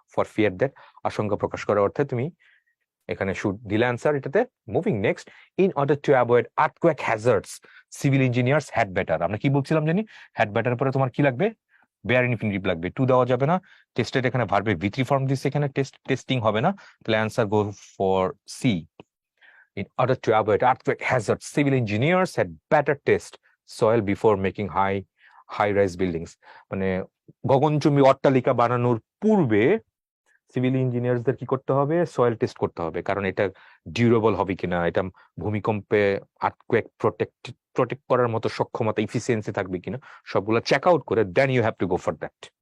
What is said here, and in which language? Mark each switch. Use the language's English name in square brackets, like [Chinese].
[English] for fear that, [Bangla] আশঙ্কা প্রকাশ করার অর্থে তুমি এখানে শুড দিলে অ্যান্সার এটাতে। [English] Moving next, in order to avoid earthquake hazards civil engineers had better. [Bangla] আমরা কি বলছিলাম জানি, হ্যাড বেটার পরে তোমার কি লাগবে, বেয়ার ইনফিনিটিভ লাগবে, টু দেওয়া যাবে না। টেস্টেড এখানে ভার্বের V3 ফর্ম দিচ্ছে, এখানে টেস্টিং হবে না, তাহলে [English] Answer go for C. In order to avoid earthquake hazards, civil engineers had better test soil before making high-rise buildings. [Bangla] মানে গগনচুম্বী অট্টালিকা বানানোর পূর্বে সিভিল ইঞ্জিনিয়ারদের কি করতে হবে, সয়েল টেস্ট করতে হবে, কারণ এটা ডিউরেবল হবে কিনা, এটা ভূমিকম্পে আর্থকোয়েক প্রোটেক্ট করার মতো সক্ষমতা, ইফিসিয়েন্সি থাকবে কিনা, সবগুলো চেক আউট করে [English] Then you have to go for that.